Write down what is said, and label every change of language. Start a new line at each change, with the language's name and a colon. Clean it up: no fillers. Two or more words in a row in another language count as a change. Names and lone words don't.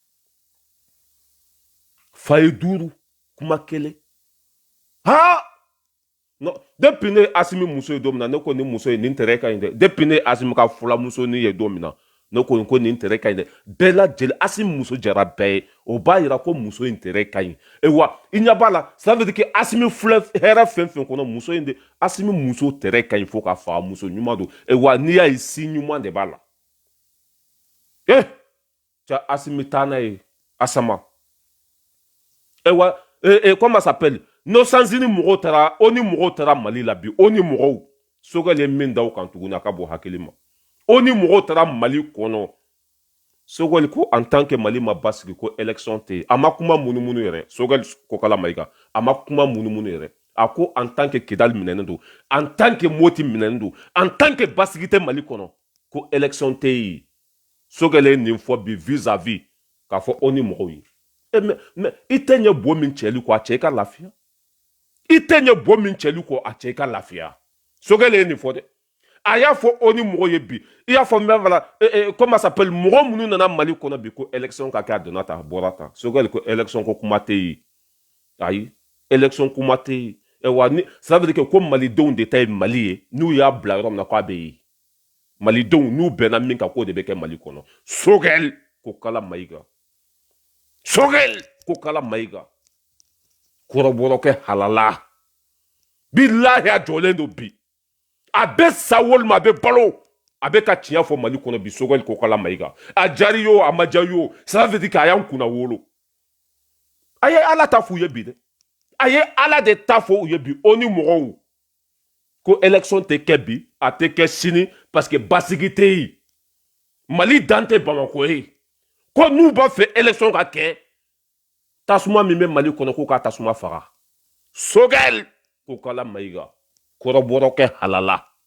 Bambara: fa ye duuru kuma kelen ha non depuis ne Asimi muso ye don min na ne ko ni muso ye nin tɛrɛ ka ɲi dɛ depuis ne Asimi ka fulamuso ni ye don min na ne ko nin tɛrɛ ka ɲi dɛ bɛɛ lajɛlen Asimi muso jara bɛɛ ye o b'a yira ko muso in tɛrɛ ka ɲi wa i ɲɛ b'a la
French: ça veut dire que
Bambara: Asimi filɛ hɛrɛ fɛn fɛn kɔnɔ muso in de Asimi muso tɛrɛ ka ɲi fo k'a faga muso ɲuman don wa n'i y'a ye si ɲuman de b'a la cɛ Asimi taa n'a ye Asama
French: comment ça s'appelle
Bambara: Nosanzini mɔgɔw taara o ni mɔgɔw taara Mali la bi o ni mɔgɔw Sogɛl ye min da o kan tuguni a ka bɔ hakili ma o ni mɔgɔw taara Mali kɔnɔ Sogɛl ko
French: en tant que
Bambara: Mali ma basigi ko élection tɛ yen a ma kuma munumunu yɛrɛ Sogɛl Kokala Mayiga a ma kuma munumunu yɛrɛ a ko
French: en tant que
Bambara: Kidali minɛnen don
French: en tant que
Bambara: Moti minɛnen don
French: en tant que
Bambara: basigi tɛ Mali kɔnɔ ko élection tɛ yen Sogɛl ye nin fɔ bi vis-à-vis k'a fɔ o ni mɔgɔw ye mais i tɛ ɲɛ bo min cɛli kɔ a cɛ i ka lafiya i tɛ ɲɛ bo min cɛli kɔ a cɛ i ka lafiya Sogɛl ye nin fɔ dɛ a y'a fɔ o ni mɔgɔ ye bi i y'a fɔ n bɛ fala
French: comment ça s'appelle
Bambara: mɔgɔ minnu nana Mali kɔnɔ bi ko élection ka kɛ a donna tan a bɔra tan Sogɛl ko élection ko kuma tɛ yen ayi élection kuma tɛ yen wa ni
French: ça veut dire que
Bambara: ko malidenw de ta ye Mali ye n'u y'a bila yɔrɔ min na k'a bɛ yen malidenw n'u bɛnna min kan k'o de bɛ kɛ Mali kɔnɔ Sogɛl Kokala Mayiga Sogɛl Kokala Mayiga kɔrɔbɔrɔ kɛ halala bilahi a jɔlen don bi a bɛ sa walima a bɛ balo a bɛ ka tiɲɛ fɔ Mali kɔnɔ bi Sogɛl Kokala Mayiga a jari o a ma ja o
French: ça veut dire que
Bambara: a y'an kunna wolo a ye Ala ta f'u ye bi dɛ a ye Ala de ta fɔ u ye bi o ni mɔgɔw ko élection tɛ kɛ bi a tɛ kɛ sini
French: parce que
Bambara: basigi tɛ yen Mali dan tɛ Bamako ye ko n'u b'a fɛ élection ka kɛ tasuma min bɛ Mali kɔnɔ k'u ka tasuma faga Sogɛl Kokala Mayiga kɔrɔbɔrɔ kɛ halala